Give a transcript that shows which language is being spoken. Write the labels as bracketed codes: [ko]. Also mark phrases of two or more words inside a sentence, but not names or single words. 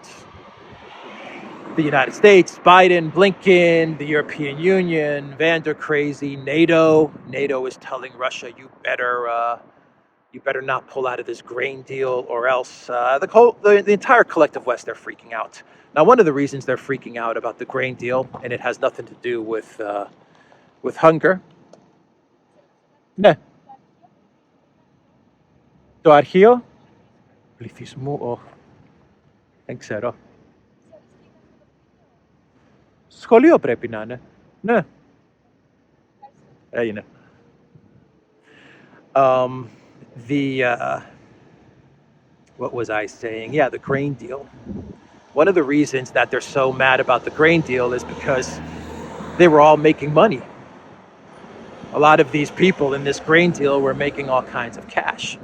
[en] The United States, Biden, Blinken, the European Union, Van der Crazy, NATO. NATO is telling Russia, you better not pull out of this grain deal, or else the entire collective West, they're freaking out. Now, one of the reasons they're freaking out about the grain deal, and it has nothing to do with hunger. [el] Ναι. Το αρχείο πληθυσμού, δεν ξέρω. Σχολείο πρέπει να είναι. Ναι. Έγινε. [en] What was I saying? Yeah, the grain deal. One of the reasons that they're so mad about the grain deal is because they were all making money. A lot of these people in this grain deal were making all kinds of cash.